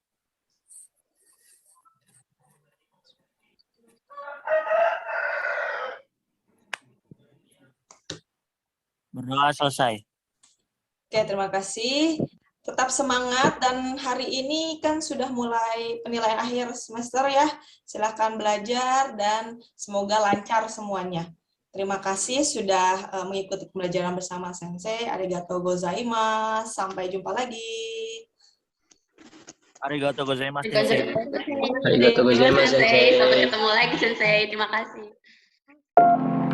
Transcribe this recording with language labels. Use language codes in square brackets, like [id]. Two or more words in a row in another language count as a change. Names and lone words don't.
[id] Berdoa selesai. Oke, terima kasih. Tetap semangat dan hari ini kan sudah mulai penilaian akhir semester ya. Silakan belajar dan semoga lancar semuanya. Terima kasih sudah mengikuti pembelajaran bersama Sensei. [ja] ありがとうございます. [id] Sampai jumpa lagi. [ja] ありがとうございます. ありがとうございます, Sensei. [id] Sampai ketemu lagi, Sensei. Terima kasih.